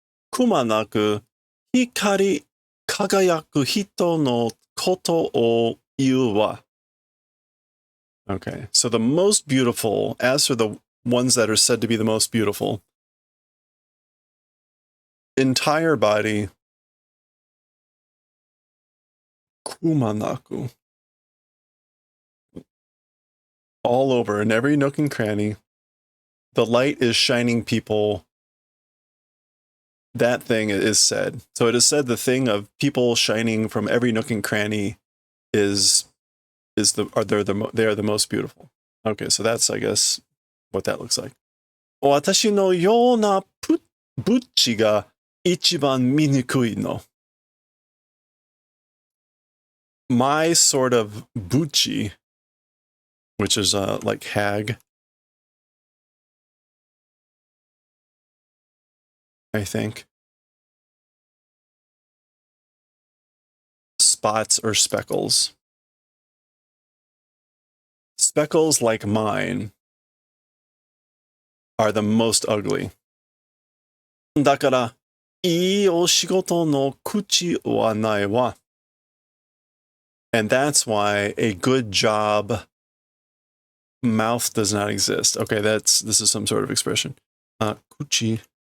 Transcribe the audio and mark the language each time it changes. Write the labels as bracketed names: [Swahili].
[Japanese] くまなく、光り輝く人のことを言うわ。 [English] Okay, so the most beautiful, as for the ones that are said to be the most beautiful, entire body, kumanaku, all over in every nook and cranny, the light is shining people. That thing is said. So it is said the thing of people shining from every nook and cranny is they are the most beautiful. Okay, so that's, I guess, what that looks like. [Japanese] 私のようなブッチが一番醜いの。 [English] My sort of buchi, which is like hag, I think. Spots or speckles. Speckles like mine are the most ugly. [Japanese] だから、いいお仕事の口はないわ。 [English] And that's why a good job mouth does not exist. Okay, this is some sort of expression. [Japanese] Kuchi.